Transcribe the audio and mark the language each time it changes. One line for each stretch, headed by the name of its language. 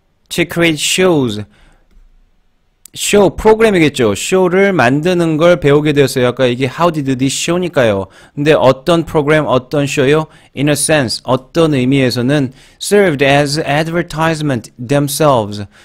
English: To create shows,
Korean: 프로그램이겠죠. 쇼를 만드는 걸 배우게 되었어요. 아까 이게 Howdy Doody show니까요. 근데 어떤 프로그램, 어떤 쇼요?
English: In a sense,
Korean: 어떤 의미에서는
English: served as advertisement themselves.